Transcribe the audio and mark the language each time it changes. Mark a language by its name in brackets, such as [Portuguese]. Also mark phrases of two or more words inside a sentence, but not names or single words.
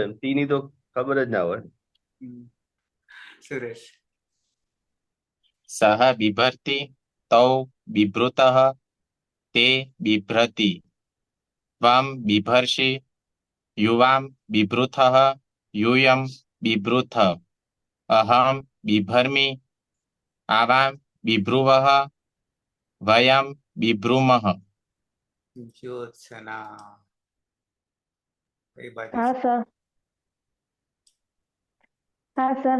[Gujarati] તી ની તો ખબર જ ના હોય. સુરેશ. [Sanskrit] सह बिभर्ति तौ बिभृतः ते बिभ्रति. त्वम बिभर्षि युवाम बिभृतः यूयम बिभृथ. अहम बिभर्मि आवाम बिभ्रुवः वयम बिभ्रुमः. ज्योत्सना. [Hindi] हाँ सर. हाँ सर.